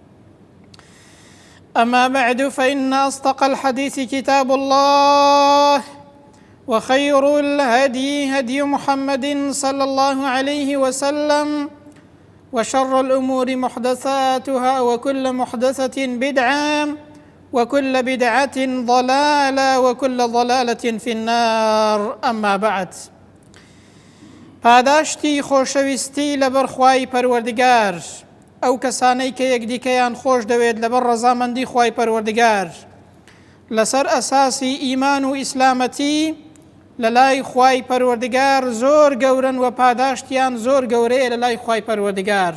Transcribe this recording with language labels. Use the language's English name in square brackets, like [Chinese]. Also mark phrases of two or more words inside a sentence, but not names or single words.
[Arabic] أما بعد، فإن أصدق الحديث كتاب الله، وخير الهدي هدي محمد صلى الله عليه وسلم، وشر الأمور محدثاتها، وكل محدثة بدعة، وكل بدعة ضلالة، وكل ضلالة في النار. أما بعد، [Central Kurdish] پاداشتی خۆشەویستی لەبەر خوای پەروەردگار، ئەو کەسانەی کە یەکدیکەیان خۆش دەوێت لەبەر ڕەزامەندی خوای پەروەردگار لەسەر ئەساسی ئیمان و ئیسلامەتی لە لای خوای پەروەردگار زۆر گەورن و پاداشتیان زۆر گەورەیە لە لای خوای پەروەردگار.